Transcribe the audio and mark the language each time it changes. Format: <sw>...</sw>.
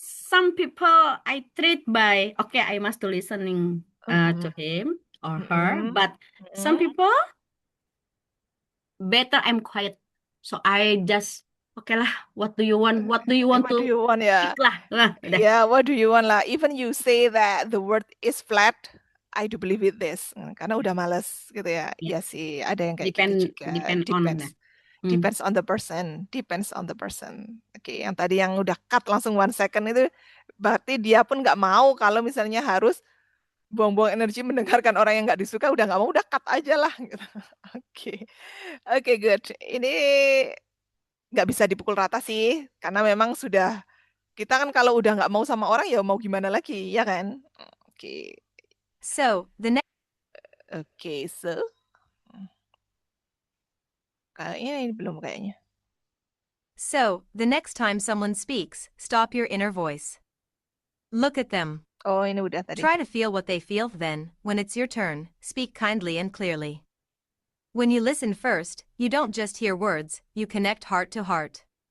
<en>Some people I treat by I must to listening to him or her, but some people better I'm quiet. So I just lah, what do you want? What do you want What do you want ya?</en> <id>speak lah. Udah.</id> <en>Yeah, what do you want lah? Even you say that the word is flat, I do believe it this.</en> <id>Karena udah males gitu ya. Iya sih, ada yang kayak gitu juga.</id> <en>Depends on the person. Depends on the person.</en> <id>Oke, yang tadi yang udah cut langsung 1 second itu berarti dia pun nggak mau kalau misalnya harus buang-buang energi mendengarkan orang yang nggak disuka, udah nggak mau, udah cut aja lah. Gitu. Oke, good. Ini nggak bisa dipukul rata sih, karena memang sudah Kita kan kalau udah nggak mau sama orang ya mau gimana lagi, ya kan? Oke.</id> <en>So, the next</en> <id>Oke, so kayaknya ini belum kayaknya.</id> <en>So, the next time someone speaks, stop your inner voice. Look at them.</en> <id>Oh, ini udah tadi.</id> <en>Try to feel what they feel, then, when it's your turn, speak kindly and clearly. When you listen first, you don't just hear words, you connect heart to heart.</en>